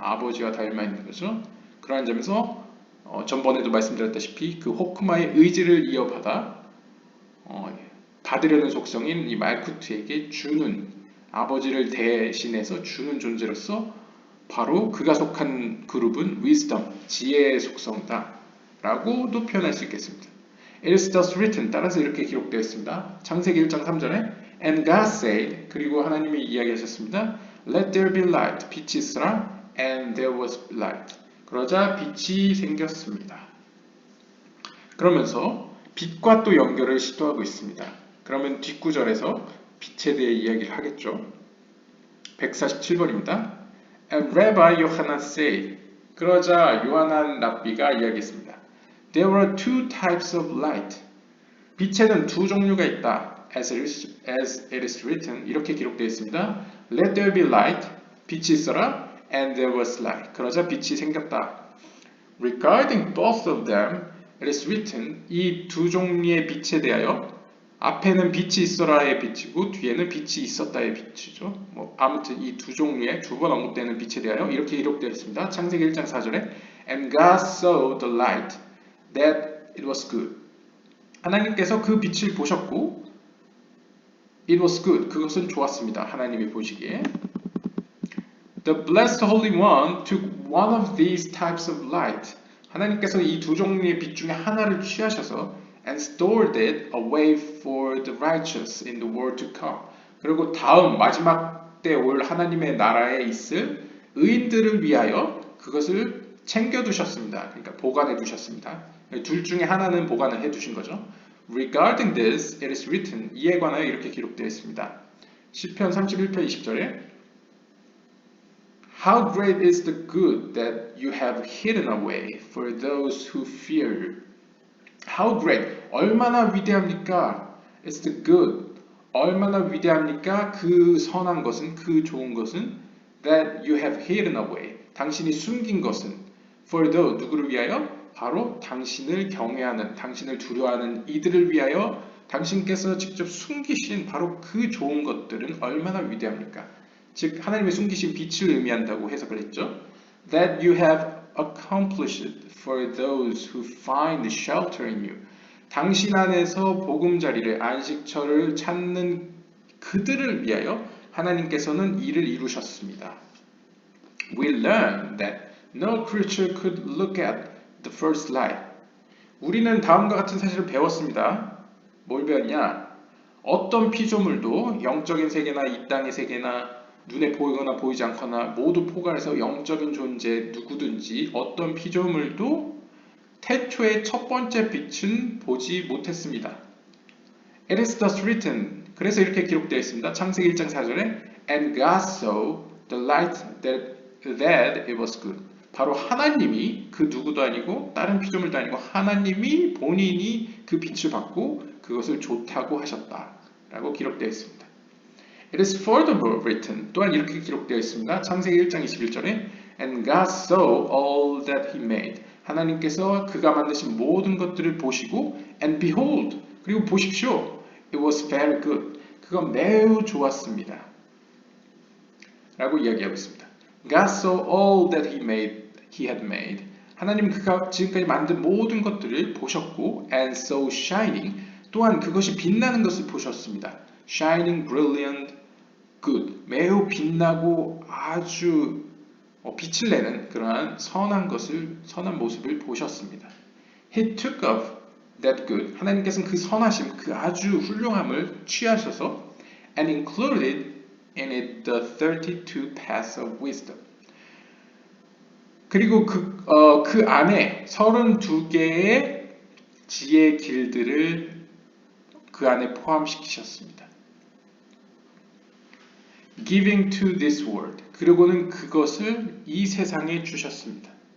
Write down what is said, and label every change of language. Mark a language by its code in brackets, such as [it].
[ko] 아버지와 닮아 있는 거죠. 그러한 점에서 전번에도 말씀드렸다시피 그 호크마의 의지를 이어받아 받으려는 속성인 이 말쿠트에게 주는 아버지를 대신해서 주는 존재로서 바로 그가 속한 그룹은 wisdom, 지혜의 속성이다 라고도 표현할 수 있겠습니다. [en] It is thus written, [ko] 따라서 이렇게 기록되어 있습니다. 창세기 1장 3절에 [en] And God said, [ko] 그리고 하나님이 이야기하셨습니다. [en] Let there be light, [ko] 빛이 있으라. [en] And there was light. [ko] 그러자 빛이 생겼습니다. 그러면서 빛과 또 연결을 시도하고 있습니다. 그러면 뒷구절에서 빛에 대해 이야기를 하겠죠. 147번입니다. [en] And Rabbi Yochanan said, [ko] 그러자 요하난 랍비가 이야기했습니다. [en] There were two types of light. [ko] 빛에는 두 종류가 있다. [en] As it is written, 이렇게 기록되어 있습니다. Let there be light, [ko] 빛이 있어라. [en] And there was light. [ko] 그러자 빛이 생겼다. [en] Regarding both of them, it is written, [ko] 이 두 종류의 빛에 대하여 앞에는 빛이 있어라의 빛이고 뒤에는 빛이 있었다의 빛이죠. 아무튼 이 두 종류의 두 번 언급되는 빛에 대하여 이렇게 기록되어 있습니다. 창세기 1장 4절에 [en] And God saw the light, that it was good. [ko] 하나님께서 그 빛을 보셨고 [en] It was good. [ko] 그것은 좋았습니다. 하나님이 보시기에 [en] The blessed Holy One took one of these types of light. [ko] 하나님께서 이 두 종류의 빛 중에 하나를 취하셔서 [en] and stored it away for the righteous in the world to come. [ko] 그리고 다음 마지막 때 올 하나님의 나라에 있을 의인들을 위하여 그것을 챙겨두셨습니다. 그러니까 보관해 두셨습니다. 둘 중에 하나는 보관을 해두신 거죠. [en] Regarding this, it is written. [ko] 이에 관하여 이렇게 기록되어 있습니다. 시편 31편 20절에 [en] How great is the good that you have hidden away for those who fear you. How great, [ko] 얼마나 위대합니까? [en] It's the good, [ko] 얼마나 위대합니까? 그 선한 것은, 그 좋은 것은 [en] that you have hidden away, [ko] 당신이 숨긴 것은 [en] for those, [ko] 누구를 위하여? 바로 당신을 경외하는, 당신을 두려워하는 이들을 위하여 당신께서 직접 숨기신 바로 그 좋은 것들은 얼마나 위대합니까? 즉 하나님의 숨기신 빛을 의미한다고 해석을 했죠. [en] That you have accomplished for those who find shelter in you. [ko] 당신 안에서 보금자리를 안식처를 찾는 그들을 위하여 하나님께서는 이를 이루셨습니다. [en] We learn that no creature could look at the first light. [ko] 우리는 다음과 같은 사실을 배웠습니다. 뭘 배웠냐? 어떤 피조물도 영적인 세계나 이 땅의 세계나 눈에 보이거나 보이지 않거나 모두 포괄해서 영적인 존재 누구든지 어떤 피조물도 태초의 첫 번째 빛은 보지 못했습니다. [en] It is thus written. [ko] 그래서 이렇게 기록되어 있습니다. 창세기 1장 4절에 [en] And God saw the light that it was good. [ko] 바로 하나님이 그 누구도 아니고 다른 피조물도 아니고 하나님이 본인이 그 빛을 받고 그것을 좋다고 하셨다 라고 기록되어 있습니다. [en] It is furthermore written. [ko] 또한 이렇게 기록되어 있습니다. 창세기 1장 21절에 [en] And God saw all that he made. [ko] 하나님께서 그가 만드신 모든 것들을 보시고 [en] And behold. [ko] 그리고 보십시오. [en] It was very good. [ko] 그건 매우 좋았습니다. 라고 이야기하고 있습니다. [en] God saw all that he had made. [ko] 하나님 그가 지금까지 만든 모든 것들을 보셨고 [en] And so shining. [ko] 또한 그것이 빛나는 것을 보셨습니다. [en] Shining, brilliant, good. [ko] 매우 빛나고 아주 빛을 내는 그러한 선한 모습을 보셨습니다. [en] He took up that good. [ko] 하나님께서는 그 선하심, 그 아주 훌륭함을 취하셔서 [en] and included in it the 32 paths of wisdom. [ko] 그리고 그 안에 32개의 지혜 길들을 그 안에 포함시키셨습니다. [en] Giving to this world. [ko] 그리고는 그것을 이 세상에 주셨습니다.